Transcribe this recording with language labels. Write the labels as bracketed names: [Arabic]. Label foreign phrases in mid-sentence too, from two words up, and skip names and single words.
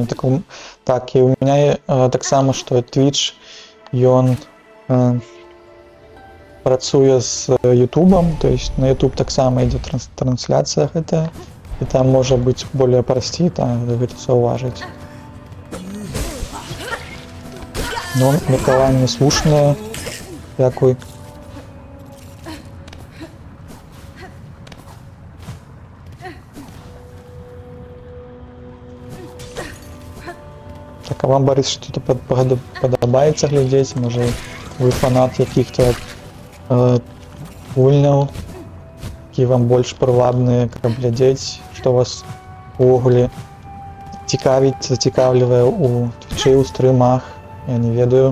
[Belarusian] Так, і у мяне таксама, што Twitch, ён працуе з Ютубам, [Russian] то есть [Belarusian] на Ютуб таксама ідзе трансляцыя гэтая, і там можа быць более прасцей гэта заўважыць. Ну, меркаванне слушнае. Дзякуй. Так, а вам, Борис, что-то падабаецца глядзець? Можа, вы фанат якіх-то гульняў, які вам больш прывабныя, каб глядзець, што вас увогуле цікавіць, зацікавлівае у твічы, у стрымах, я не ведаю.